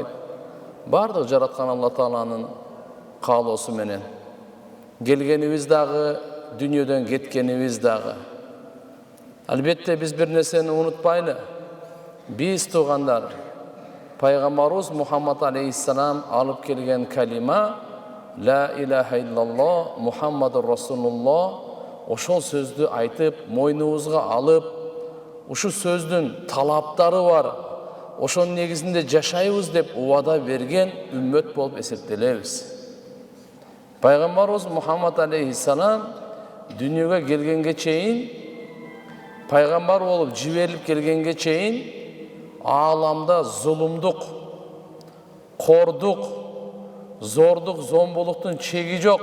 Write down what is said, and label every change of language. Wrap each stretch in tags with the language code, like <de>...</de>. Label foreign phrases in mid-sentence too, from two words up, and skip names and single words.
<ky>Бардык жараткан Алла Тааланын каалоосу менен келгенибиз дагы, дүйнөдөн кеткенибиз дагы. Албетте биз бир нерсени унутпайлы. Биз туугандар, пайгамбарыбыз Мухаммад алейхиссалам алып келген калима</ky> <ar>لا إله إلا الله محمد رسول الله,</ar> <ky>ошол сөздү айтып, мойнубузга алып, ушу сөздүн талаптары бар, ошонун негизинде жашайбыз деп убада берген үммөт болуп эсептелебиз. Пайгамбарыбыз Мухаммад алейхиссалам дүйнөгө келгенге чейин, пайгамбар болуп жиберилип келгенге чейин ааламда зулумдук, кордук, зордук, зомбулуктун чеги жок.</ky>